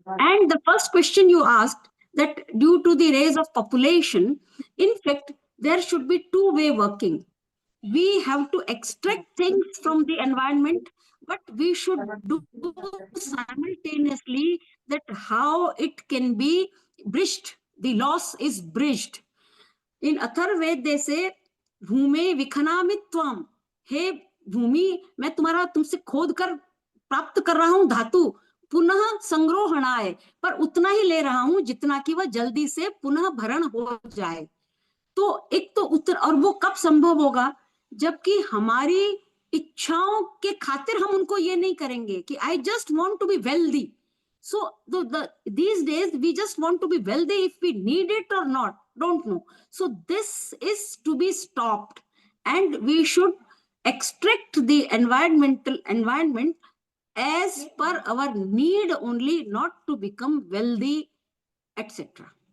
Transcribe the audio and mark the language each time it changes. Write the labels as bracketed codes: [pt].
[en] And the first question you asked, that due to the rise of population, in fact, there should be two-way working. We have to extract things from the environment, but we should do simultaneously that how it can be bridged. The loss is bridged. [hi] In Atharvaveda [en] they say, [sa] भूमे विखनामित्वम, [hi] हे भूमि, मैं तुम्हारा तुमसे खोद कर प्राप्त कर रहा हूं धातु, पुनः संग्रहणाय, पर उतना ही ले रहा हूं जितना कि वह जल्दी से पुनः भरण हो जाए. तो एक तो उत्तर, और वो कब संभव होगा, जबकि हमारी इच्छाओं के खातिर हम उनको ये नहीं करेंगे कि [en] I just want to be wealthy. So these days we just want to be wealthy, if we need it or not, don't know. So this is to be stopped, and we should extract the environment as per our need only, not to become wealthy, etc.